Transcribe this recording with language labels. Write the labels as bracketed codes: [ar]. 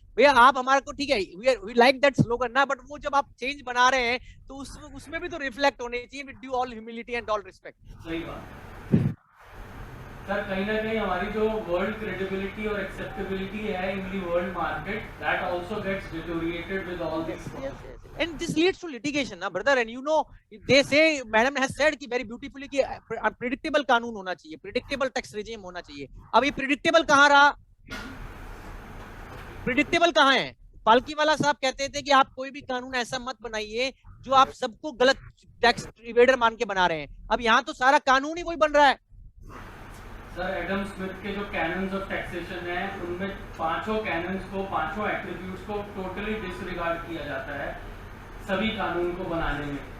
[hi] भैया आप हमारे को ठीक है, [en] we like that slogan [hi] ना, बट वो जब आप चेंज बना रहे हैं तो उसमें भी तो रिफ्लेक्ट होने चाहिए, [en] With due all humility and all respect. [hi] सही बात सर, कहीं ना कहीं हमारी जो वर्ल्ड क्रेडिबिलिटी और एक्सेप्टेबिलिटी है [en] in the world market, that also gets deteriorated with all this, and this leads to litigation ना brother, and you know they say madam has said कि very beautifully कि predictable [hi] कानून होना चाहिए, [en] predictable tax regime [hi] होना चाहिए। अब ये predictable कहाँ रहा? predictable कहाँ है? पालकी वाला साहब कहते थे कि आप कोई भी कानून ऐसा मत बनाइए जो आप सबको गलत टैक्स इवेडर मान के बना रहे हैं। अब यहाँ तो सारा कानून ही वही बन रहा है। सर एडम स्मिथ के जो कैनन्स ऑफ टैक्सेशन है उनमें पांचों कैनन्स को, पांचों एट्रीब्यूट्स को टोटली डिसरिगार्ड किया जाता है सभी कानून को बनाने में।